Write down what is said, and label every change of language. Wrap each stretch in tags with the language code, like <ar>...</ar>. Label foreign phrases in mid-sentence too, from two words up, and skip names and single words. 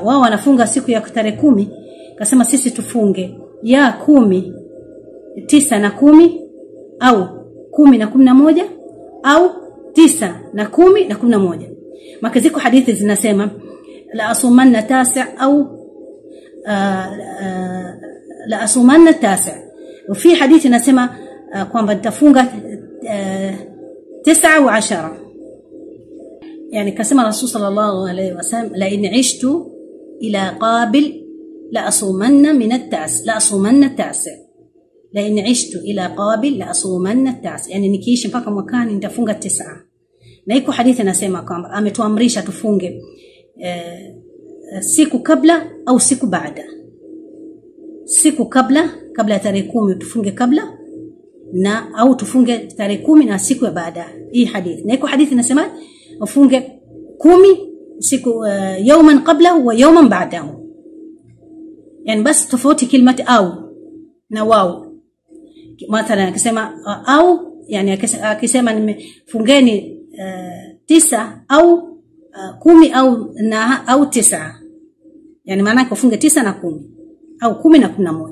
<sw>Wao wanafunga siku ya tarehe 10, kasema sisi tufunge ya 10, 9 na 10, au 10 na 11, au 9 na 10 na 11. Maka ziko hadithi zinasema</sw> <ar>لأصومن</ar> <sw>9 au</sw> <ar>لأصومن</ar> <sw>9,</sw> <ar>وفي حديث</ar> <sw>inasema kwamba nitafunga 9 و 10.</sw> <ar>يعني كما الرسول صلى الله عليه وسلم لئن عشت إلى قابل لأصومن من التاسع، لأصومن التاسع، لئن عشت إلى قابل لأصومن التاسع، يعني</ar> <sw>nikiishi mpaka mwakani nitafunga 9. Na iko hadithi nasema kwamba ametuamrisha tufunge siku kabla au siku baada. Siku kabla ya tarehe 10 tufunge kabla, na au tufunge tarehe 10 na siku ya baada. Hii hadithi. Na iko hadithi nasema ufunge 10 siku</sw> <ar>يوما قبله ويوما بعده. يعني بس</ar> <sw>tofauti كلمه au na wao. Mathalan akisema au, yani akisema nimefungeni 9 au 10 au 9, yani maana yake ufunge 9 na 10 au 10 na 11.</sw>